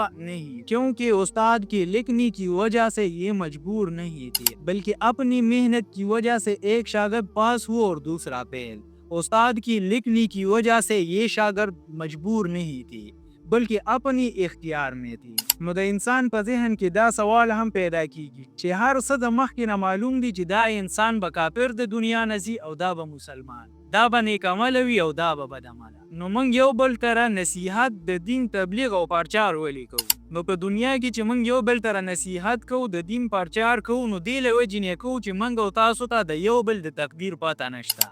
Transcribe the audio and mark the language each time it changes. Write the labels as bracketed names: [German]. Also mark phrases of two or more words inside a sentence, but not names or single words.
[Urdu] نہیں، کیونکہ استاد کے لکھنے کی وجہ سے یہ مجبور نہیں تھے، بلکہ اپنی محنت کی وجہ سے ایک شاگرد پاس ہوا اور دوسرا فیل. استاد کی لکھنے کی وجہ سے یہ شاگرد مجبور نہیں تھی، بلکہ اپنی اختیار میں تھی. [Pashto] نو د انسان په ذهن کې دا سوال هم پیدا کیږي چې هر څه د مخکې نه معلوم دي چې دا انسان به کافر د دنیا نه ځي او دا به مسلمان، دا به نیک عمله وي او دا به بد عمله. نو موږ یو بل سره نصیحت، د دین تبلیغ او پرچار ولې کوو؟ نو په دنیا کې چې موږ یو بل سره نصیحت کوو، د دین پرچار کوو، نو دې له وجې نه کوو چې موږ او تاسو ته د یو بل د تقدیر پته نشته.